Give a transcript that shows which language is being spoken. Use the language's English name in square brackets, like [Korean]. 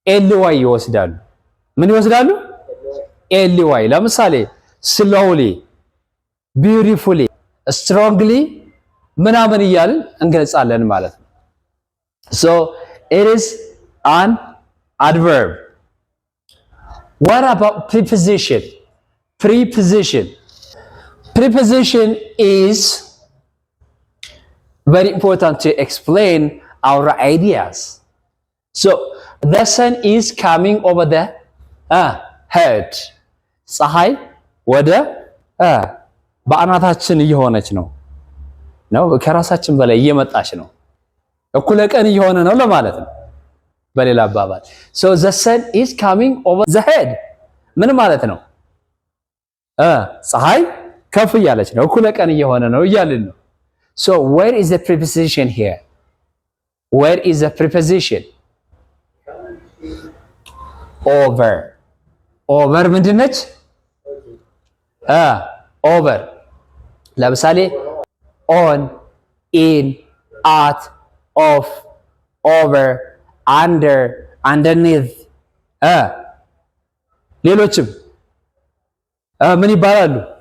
[Amharic] ly ይወስዳሉ። ምን ይወስዳሉ? ly። ለምሳሌ slowly beautifully strongly ምናምን እያልን እንገልጻለን ማለት ነው። [English] so it is an adverb. What about preposition? Preposition is very important to explain our ideas. So the sun is coming over the head. [Amharic] ፀሐይ ወደ በአናታችን እየሆነች ነው ከራሳችን በላይ እየመጣች ነው። እኩለ ቀን እየሆነ ነው ለማለት ነው በሌላ አባባል። [English] so the sun is coming over the head [Amharic] ምን ማለት ነው? ፀሐይ ከፍ እያለች ነው፣ እኩለ ቀን እየሆነ ነው እያልን ነው። [English] so where is the preposition here? Where is the preposition? [Amharic] over ምንድን ነች? over ለምሳሌ on, in, at, off, over, under, underneath ሌሎችም ምን ይባላሉ?